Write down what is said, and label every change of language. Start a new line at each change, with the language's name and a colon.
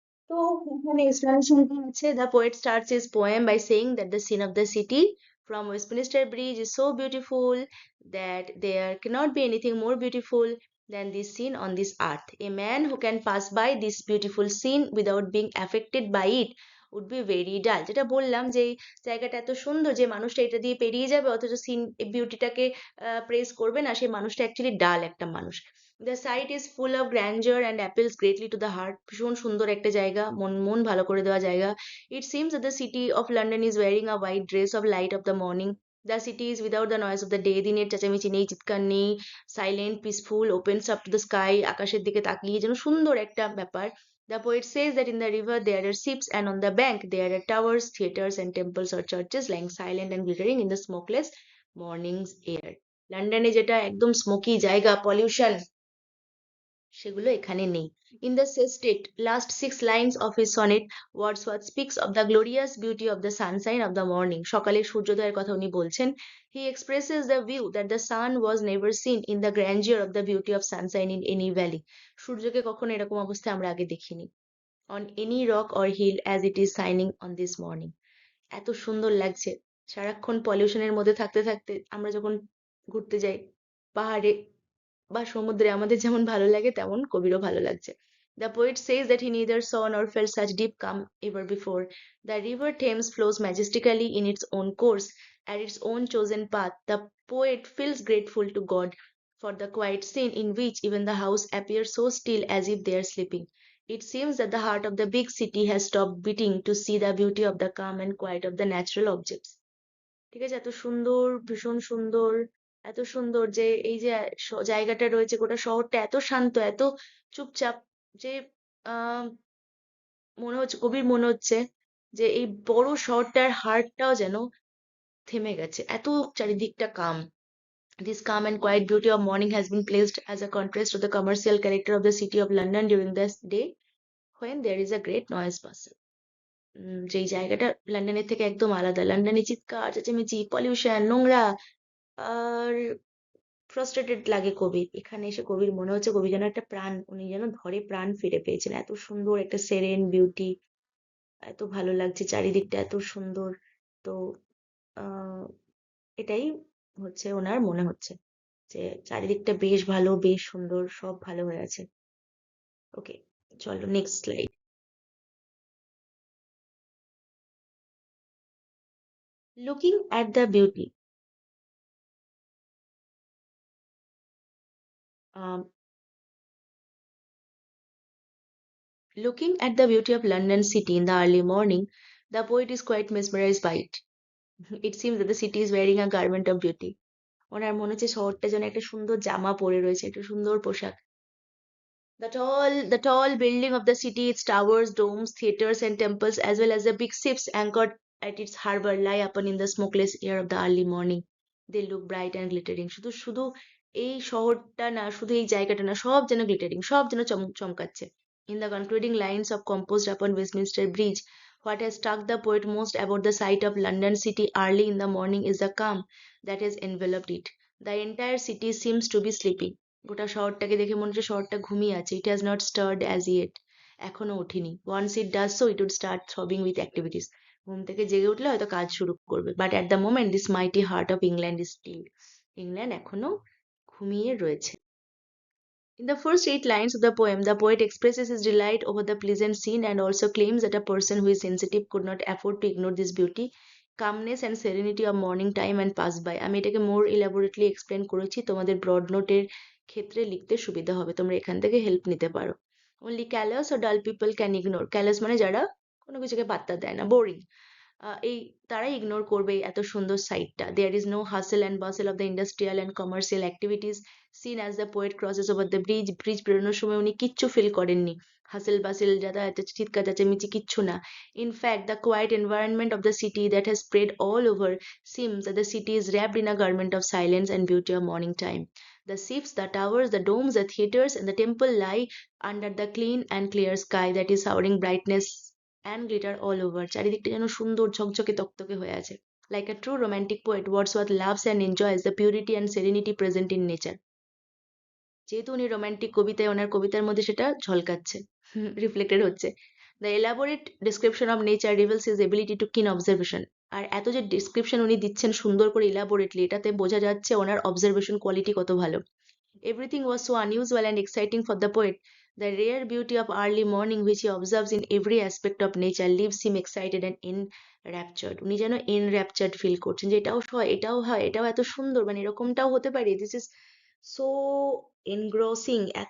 Bangla: তো এখানে
English: explanation
Bangla: আছে:
English: the poet starts his poem by saying that the scene of the city from Westminster Bridge is so beautiful that there cannot be anything more beautiful than this scene on this earth. A man who can pass by this beautiful scene without being affected by it would be very dull.
Bangla: যেটা বললাম যে এই জায়গাটা এত সুন্দর যে মানুষটা এটা দিয়ে পেরিয়ে যাবে অথচ সিন বিউটিটাকে প্রেস করবে না, সেই মানুষটা অ্যাকচুয়ালি ডাল একটা মানুষ।
English: The site is full of grandeur and appeals greatly to the heart.
Bangla: ভীষণ সুন্দর একটা জায়গা, মন মন ভালো করে দেওয়া জায়গা।
English: It seems that the city of London is wearing a white dress of light of the morning. The city is without the noise of the day.
Bangla: দিনের চেঁচামেচি নেই, চিৎকার নেই, silent, peaceful,
English: opens up to the sky,
Bangla: আকাশের দিকে তাকিয়ে যেন সুন্দর একটা ব্যাপার।
English: The poet says that in the river there are ships and on the bank there are towers, theatres and temples or churches lying silent and glittering in the smokeless morning's air.
Bangla: লন্ডনে যেটা একদম smoky জায়গা, pollution, সেগুলো এখানে নেই।
English: In the sestet last 6 lines of his sonnet, Wordsworth speaks of the glorious beauty of the sunshine of the morning.
Bangla: সকালের সূর্যোদয়ের কথা উনি বলছেন।
English: He expresses the view that the sun was never seen in the grandeur of the beauty of sunshine in any valley.
Bangla: সূর্যকে কখনো এরকম অবস্থায় আমরা আগে দেখিনি।
English: On any rock or hill as it is shining on this morning.
Bangla: এত সুন্দর লাগছে। সারাক্ষণ পলিউশনের মধ্যে থাকতে থাকতে আমরা যখন ঘুরতে যাই পাহাড়ে বা সমুদ্রে, আমাদের যেমন ভালো লাগে তেমন কবিরও ভালো লাগছে.
English: The poet says that he neither saw nor felt such deep calm ever before. The river Thames flows majestically in its own course, at its own chosen path. The poet feels grateful to God for the quiet scene in which even the house appears so still as if they are sleeping. It seems that the heart of the big city has stopped beating to see the beauty of the calm and quiet of the natural objects.
Bangla: ঠিক আছে? এত সুন্দর, ভীষণ সুন্দর, এত সুন্দর যে এই যে জায়গাটা রয়েছে, গোটা শহরটা এত শান্ত, এত চুপচাপ যে আহ কবির মনে হচ্ছে যে এই বড় শহরটার হার্টটাও যেন থেমে গেছে, এত চারিদিকটা কাম.
English: This calm and quiet beauty of morning has been placed as a contrast to the commercial character of the city of London during this day when there is a great noise bustle.
Bangla: যেই জায়গাটা লন্ডনের থেকে একদম আলাদা, লন্ডনে চিৎকার চেঁচামেচি, pollution, নোংরা, আর ফ্রাস্ট্রেটেড লাগে কবির. এখানে এসে কবির মনে হচ্ছে কবি যেন একটা প্রাণ, উনি যেন ঘরে প্রাণ ফিরে পেয়েছেন. এত সুন্দর একটা সেরেন বিউটি, এত ভালো লাগছে চারিদিকটা, এত সুন্দর. তো আহ এটাই হচ্ছে ওনার মনে হচ্ছে যে চারিদিকটা বেশ ভালো, বেশ সুন্দর, সব ভালো হয়ে আছে. ওকে, চলো next slide.
English: Looking at the beauty. Looking at the beauty of London city in the early morning, the poet is quite mesmerized by it. It seems that the city is wearing a garment of beauty.
Bangla: ওনার মনে হচ্ছে শহরটা যেন একটা সুন্দর জামা পরে রয়েছে, একটা সুন্দর পোশাক.
English: The tall building of the city, its towers, domes, theatres, and temples, as well as the big ships anchored at its harbour, lie upon in the smokeless air of the early morning. They look bright and glittering.
Bangla: শুধু শুধু এই শহরটা না, শুধু এই জায়গাটা না, সব যেন গ্লিটারিং, সব যেন চমকাচ্ছে.
English: In the concluding lines of composed upon Westminster Bridge, what has struck the poet most about the sight of London city early in the morning is the calm that has enveloped it. The entire city seems to be sleeping.
Bangla: গোটা শহরটাকে দেখে মনে হচ্ছে শহরটা ঘুমিয়ে আছে.
English: It has not stirred as yet.
Bangla: এখনো ওঠেনি.
English: Once it does so, it would start throbbing with activities.
Bangla: ঘুম থেকে জেগে উঠলে হয়তো কাজ শুরু করবে.
English: But at the moment, this mighty heart of England is still.
Bangla: England এখনো ঘুমিয়ে রয়েছে.
English: In the first 8 lines of the poem, the poet expresses his delight over the pleasant scene and also claims that a person who is sensitive could not afford to ignore this beauty, calmness and serenity of morning time and pass by.
Bangla: আমি এটাকে
English: more elaborately explain
Bangla: করেছি, তোমাদের broad নোটের ক্ষেত্রে লিখতে সুবিধা হবে, তোমরা এখান থেকে হেল্প নিতে পারো.
English: Only callous or dull people can ignore.
Bangla: Callous মানে যারা কোনো কিছুকে পাত্তা দেয় না, বোরিং, এই তারাই ইগনোর করবে এত সুন্দর সাইটটা.
English: There is no hassle and bustle of the industrial and commercial activities seen as the poet crosses over the bridge.
Bangla: Bridge বেরোনোর সময় উনি কিচ্ছু ফিল করেননি. হাসেল বাসেল, যাতায়াত, চিৎকার চেঁচামেচি কিচ্ছু না.
English: In fact the quiet environment of the city that has spread all over seems that the city is wrapped in a garment of silence and beauty of morning time. The ships, the towers, the domes, the theatres, and the temple lie under the clean and clear sky that is showering brightness and glitter all over.
Bangla: চারিদিকটা যেন সুন্দর ঝকঝকে তকতকে হয়ে আছে.
English: Like a true romantic poet, Wordsworth loves and enjoys the purity and serenity present in nature.
Bangla: যেহেতু উনি romantic কবিতায়, ওনার কবিতার মধ্যে সেটা ঝলকাচ্ছে, রিফ্লেক্টেড হচ্ছে.
English: The elaborate description of nature reveals his ability to keen observation.
Bangla: আর এত যে ডিসক্রিপশন উনি দিচ্ছেন সুন্দর করে ইলাবোরেটলি, এটাতে বোঝা যাচ্ছে ওনার অবজারভেশন কোয়ালিটি কত ভালো.
English: Everything was so unusual and exciting for the poet. The rare beauty of early morning which he observes in every aspect of nature leaves him excited and enraptured.
Bangla: উনি যেন enraptured feel করছেন যে এটাও হয়, এটাও হয়, এটাও এত সুন্দর, মানে এরকমটাও হতে পারে.
English: This is so engrossing.